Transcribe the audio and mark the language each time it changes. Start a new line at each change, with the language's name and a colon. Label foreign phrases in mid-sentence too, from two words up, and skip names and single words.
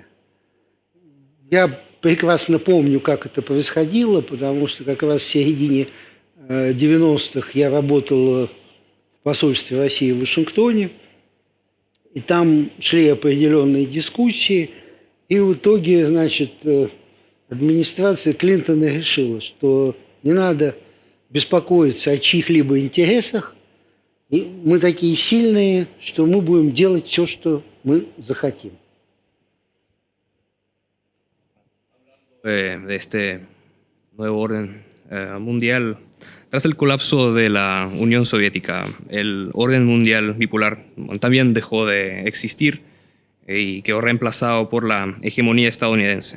Russian: Я прекрасно помню, как это происходило, потому что как раз в середине 90-х я работал в посольстве России в Вашингтоне, и там шли определенные дискуссии, и в итоге, значит, администрация Клинтона решила, что не надо беспокоиться о чьих-либо интересах, и мы такие сильные, что мы будем делать все, что мы захотим.
Spanish: De este nuevo orden mundial, tras el colapso de la Unión Soviética, el orden mundial bipolar también dejó de existir y quedó reemplazado por la hegemonía estadounidense.